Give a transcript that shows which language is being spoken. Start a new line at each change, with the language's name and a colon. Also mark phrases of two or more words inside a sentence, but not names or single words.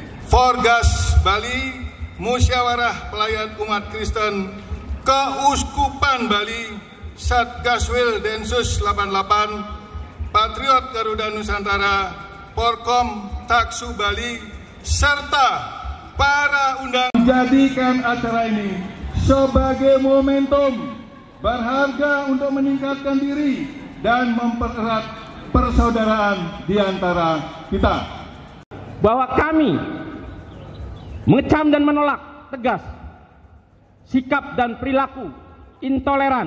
Indonesian: Forgas Bali, Musyawarah Pelayan Umat Kristen, Keuskupan Bali, Satgaswil Densus 88, Patriot Garuda Nusantara, Porkom Taksu Bali, serta para undangan menjadikan acara ini sebagai momentum berharga untuk meningkatkan diri dan mempererat persaudaraan di antara kita. Bahwa kami mengecam dan menolak tegas sikap dan perilaku intoleran.